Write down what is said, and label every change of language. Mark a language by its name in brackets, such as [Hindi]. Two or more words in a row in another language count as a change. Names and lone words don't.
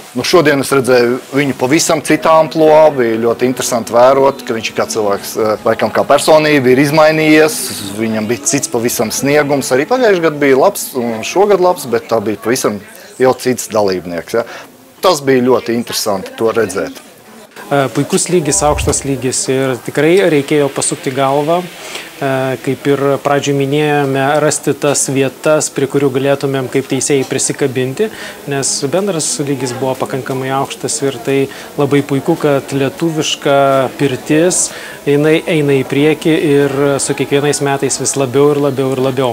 [Latvian] Šodien es redzēju viņu pavisam citā amplua, bija ļoti interesanti vērot, ka viņš kā cilvēks, laikam kā personība, ir izmainījies. Viņam bija cits pavisam sniegums. Arī pagājuši gadu bija labs un šogad labs, bet tā bija pavisam jau cits dalībnieks. Ja. Tas bija ļoti interesanti to redzēt. [Lithuanian] Puikus lygis, aukštas lygis ir tikrai reikėjo pasukti galvą, kaip ir pradžioj minėjome, rasti tas vietas, prie kurių galėtumėm kaip teisėjai prisikabinti, nes bendras lygis buvo pakankamai aukštas ir tai labai puiku, kad lietuviška pirtis jinai eina į priekį ir su kiekvienais metais vis labiau ir labiau ir labiau.